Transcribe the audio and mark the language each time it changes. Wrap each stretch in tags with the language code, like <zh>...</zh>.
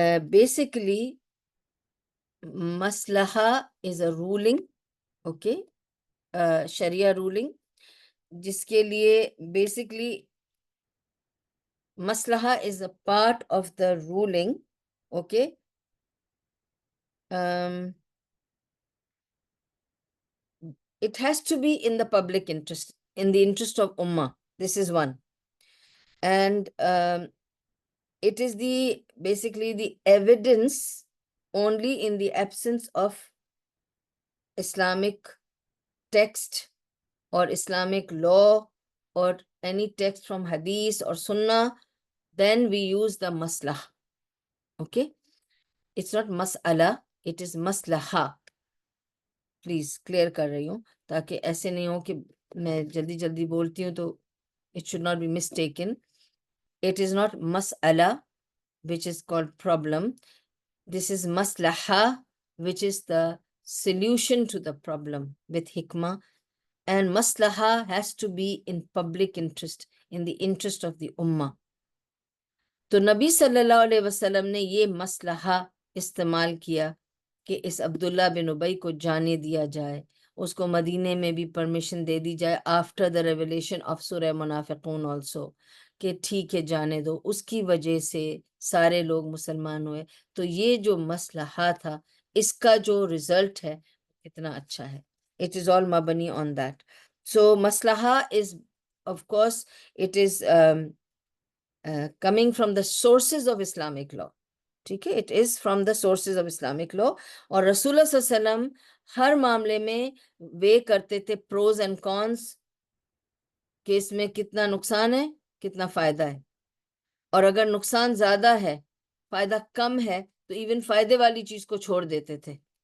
<en>Basically مسلحہ is a ruling, okay, شریعہ ruling, جس کے لیے بیسیکلی مسلحہ is a part of the ruling, okay. It has to be in the public interest, in the interest of Ummah. This is one. And it is basically the evidence only in the absence of Islamic text or Islamic law or any text from Hadith or Sunnah, then we use the maslah. Okay? It's not mas'ala, it is maslaha.</en> <ur>Please clear کر رہی ہوں تاکہ ایسے نہیں ہو کہ میں جلدی جلدی بولتی ہوں تو</ur> <en>It should not be mistaken. It is not mas'ala, which is called problem. This is maslaha, which is the solution to the problem with hikmah. And maslaha has to be in public interest, in the interest of the ummah.</en> <ur>تو نبی صلی اللہ علیہ وسلم نے یہ مسلحہ استعمال کیا کہ اس عبداللہ بن ابی کو جانے دیا جائے، اس کو مدینے میں بھی پرمیشن دے دی جائے</ur> <en>after the revelation of سورہ منافقون also,</en> <ur>کہ ٹھیک ہے جانے دو، اس کی وجہ سے سارے لوگ مسلمان ہوئے۔ تو یہ جو مسلحہ تھا، اس کا جو رزلٹ ہے کتنا اچھا ہے۔</ur> <en>It is all مبنی on that. So مسلحہ is of course it is coming from the sources of Islamic law.</en> <ur>ٹھیک ہے،</ur> <en>it is from the sources of Islamic law.</en> <ur>اور رسول اللہ صلی اللہ علیہ وسلم ہر معاملے میں وے کرتے تھے</ur> <en>pros and cons,</en> <ur>کہ اس میں کتنا نقصان ہے کتنا فائدہ ہے، اور اگر نقصان زیادہ ہے فائدہ کم ہے تو ایون فائدے والی چیز کو چھوڑ دیتے تھے</ur>